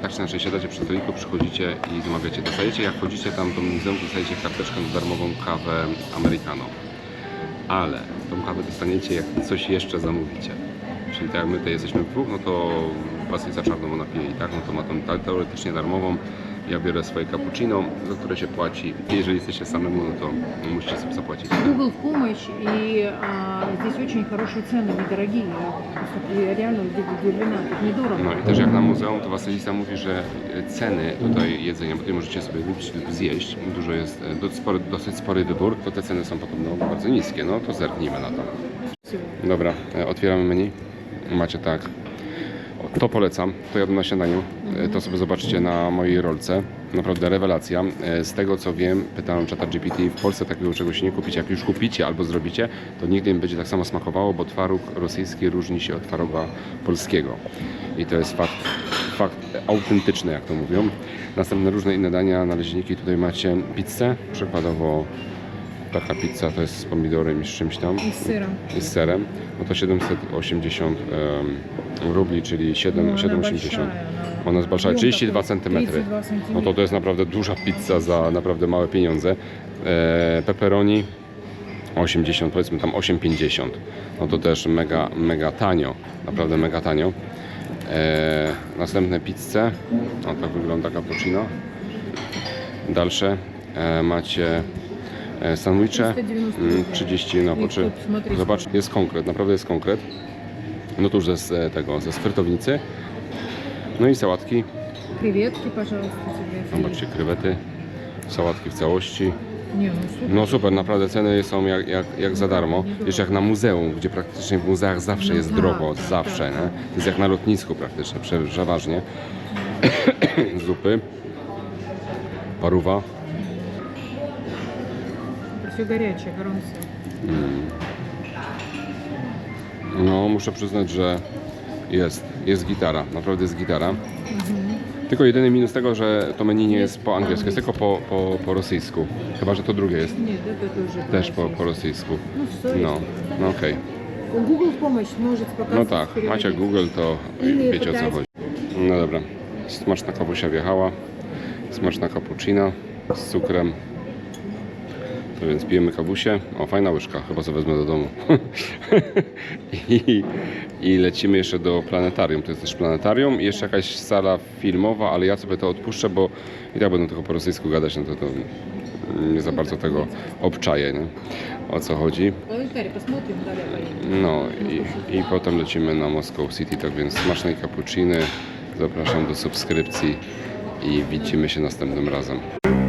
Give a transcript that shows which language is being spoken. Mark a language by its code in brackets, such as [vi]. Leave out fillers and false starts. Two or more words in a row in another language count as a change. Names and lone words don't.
[pl] Tak czy inaczej siadacie przy stoliku, przychodzicie i zamawiacie. Dostajecie, jak wchodzicie tam do muzeum, dostajecie karteczkę z darmową kawę americano. Ale tą kawę dostaniecie, jak coś jeszcze zamówicie. Czyli tak jak my tutaj jesteśmy w dwóch, no to Was jest za czarną napije i tak, no to ma tą teoretycznie darmową. Ja biorę swoje cappuccino, za które się płaci. Jeżeli jesteście samemu, no to musicie sobie zapłacić. [ru] Google в помощь, и здесь очень хорошие цены, недорогие. Просто реально удивлена, тут недорого. [pl] No i też jak na muzeum, to Wasylisa mówi, że ceny tutaj jedzenia, bo tutaj możecie sobie wypić lub zjeść, dużo jest, dosyć spory wybór, to te ceny są podobno bardzo niskie, no to zerknijmy na to. Dobra, otwieramy menu. Macie tak. To polecam, to jadłem na śniadaniu, to sobie zobaczcie na mojej rolce, naprawdę rewelacja. Z tego co wiem, pytałem ChatGPT, w Polsce takiego czegoś nie kupicie, jak już kupicie albo zrobicie, to nigdy nie będzie tak samo smakowało, bo twaróg rosyjski różni się od twaroga polskiego. I to jest fakt autentyczny, jak to mówią. Następne różne inne dania, naleśniki, tutaj macie pizzę, przykładowo taka pizza to jest z pomidorem i z czymś tam. [ru] И с сыром. [pl] I z serem, no to 780 rubli, czyli 7,80. Ona jest большая, 32 cm. 32 cm. No to jest naprawdę duża pizza za naprawdę małe pieniądze. Pepperoni 80, powiedzmy tam 8,50. No to też mega tanio, naprawdę mega tanio. Następne pizze, no tak wygląda cappuccino. Dalsze macie sandwiche 30, no I poczy, [ru] тут, смотри, [pl] zobacz, jest konkret, naprawdę jest konkret. No to już ze skrytownicy. No i sałatki, [ru] Креветки, пожалуйста, тебе. [pl] zobaczcie, krewety, sałatki w całości. [ru] Не, ну супер. [pl] No super, naprawdę ceny są jak za darmo. Jeszcze jak na muzeum, gdzie praktycznie w muzeach zawsze No jest tak, drogo, tak, zawsze, tak. nie? To jest jak na lotnisku praktycznie, przeważnie. Zupy, paruwa. [ru] Это все горячее, [pl] горące. No muszę przyznać, że jest gitara, naprawdę jest gitara. Tylko jedyny minus tego, że to menu nie jest po angielsku, jest tylko po rosyjsku. Chyba, że to drugie jest [ru] Нет, это тоже [pl] też po rosyjsku. [ru] Ну все. [pl] No okej. [ru] Google в помощь может показать. [pl] No tak, macie Google, to wiecie o co chodzi. No dobra, smaczna kawusia wjechała, smaczna cappuccino z cukrem. To więc pijemy kawusię. O, fajna łyżka, chyba sobie wezmę do domu. I lecimy jeszcze do planetarium. To jest też planetarium i jeszcze jakaś sala filmowa, ale ja sobie to odpuszczę, bo i tak będę tylko po rosyjsku gadać, no to nie za bardzo tego obczaję, nie? O co chodzi. Планетарий, посмотрим, далее поедем. No i potem lecimy na Moscow City, tak więc smacznej cappucciny. Zapraszam do subskrypcji i widzimy się następnym razem.